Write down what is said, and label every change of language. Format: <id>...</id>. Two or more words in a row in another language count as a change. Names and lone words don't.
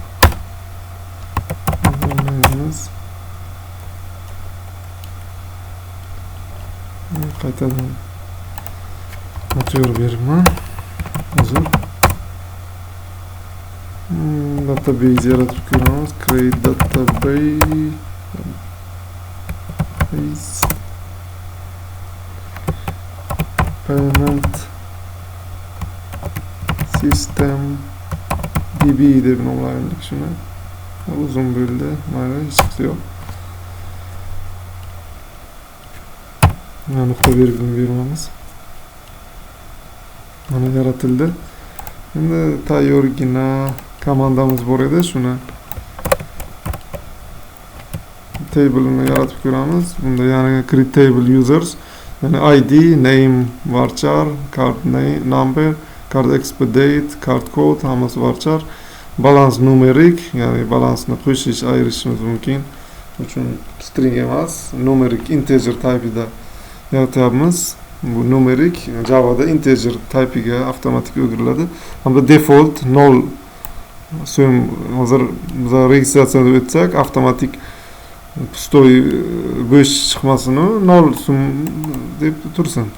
<uz>Qaytadan motor berman. Hozir database yaratib ko'ramiz.</uz> <en>Create database payment system db deb nomlaylik shuni.</en> <uz>Uzun bo'ldi, mayli, hech qisi yo'q. Nuqta virgul beramiz. Mana yaratildi. Endi tayyorgina komandamiz bor edi, shuni table'ni yaratib ko'ramiz. Bunda ya'ni</uz> <en>create table users, ya'ni ID, name, varchar, card name, number, card expire date, card code,</en> <uz>hammasi varchar. Balans numerik, ya'ni balansni qo'shish, ayirishimiz mumkin. Uchun string emas, numerik integer type'ida yaratyapmiz. Bu numerik Java'da integer type'iga avtomatik o'giriladi. Hamda default 0 so'm hozir biz registratsiyaga o'tsak, avtomatik pustoy bo'sh chiqmasin, 0 so'm deb tursin.</uz>